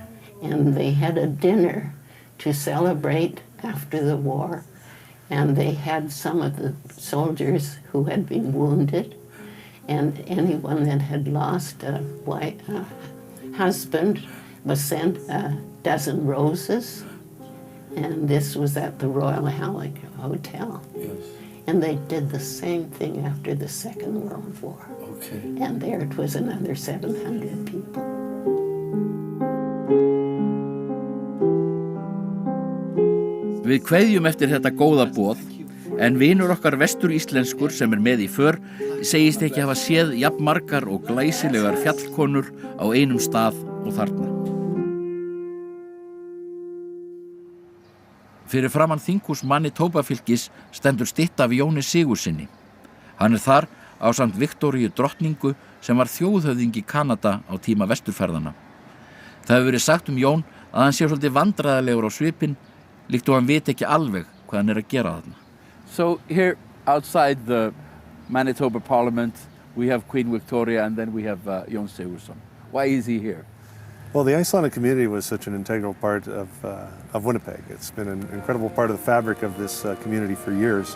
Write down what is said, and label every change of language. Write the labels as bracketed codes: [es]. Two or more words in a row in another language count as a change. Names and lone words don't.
[en] And they had a dinner to celebrate after the war, and they had some of the soldiers who had been wounded and anyone that had lost a husband was sent a dozen roses, and this was at the Royal Hallak Hotel. Yes. And they did the same thing after the Second World War. Okay. And there it was another 700 people. [is] Við kveðjum eftir þetta góða boð, en vinur okkar Vestur-íslenskur sem með í för segist ekki hafa séð jafn margar og glæsilegar fjallkonur á einum stað og þarna. Fyrir framan þinghús Manitoba-fylkis stendur stytta af Jóni Sigurðssyni. Hann þar ásamt Viktoríu drottningu sem var þjóðhöfðingi Kanada á tíma vesturferðana. Það hefur verið sagt Jón að hann sé svolítið vandræðalegur á svipinn, líkt og hann veit ekki alveg hvað hann að gera þarna. [en] So here outside the Manitoba Parliament, we have Queen Victoria, and then we have Jón Sigurðsson. Why is he here? Well, the Icelandic community was such an integral part of Winnipeg. It's been an incredible part of the fabric of this community for years.